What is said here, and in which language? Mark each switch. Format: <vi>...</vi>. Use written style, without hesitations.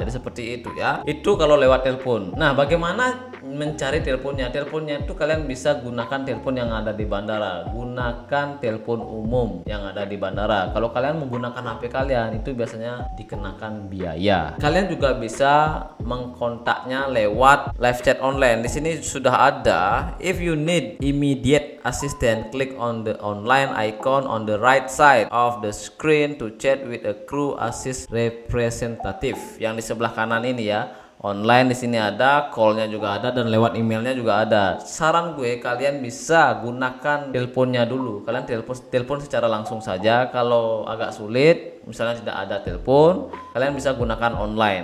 <id>Jadi seperti itu ya. Itu kalau lewat telepon. Nah, bagaimana mencari teleponnya? Teleponnya itu kalian bisa gunakan telepon yang ada di bandara. Gunakan telepon umum yang ada di bandara. Kalau kalian menggunakan HP kalian, itu biasanya dikenakan biaya. Kalian juga bisa mengkontaknya lewat live chat online. Di sini sudah ada.</id> <en>If you need immediate assistance, click on the online icon on the right side of the screen to chat with a Cruasis representative.</en> <id>Yang di sebelah kanan ini ya. Online di sini ada, callnya juga ada, dan lewat emailnya juga ada. Saran gue, kalian bisa gunakan teleponnya dulu. Kalian telepon secara langsung saja. Kalau agak sulit, misalnya tidak ada telepon, kalian bisa gunakan online.</id>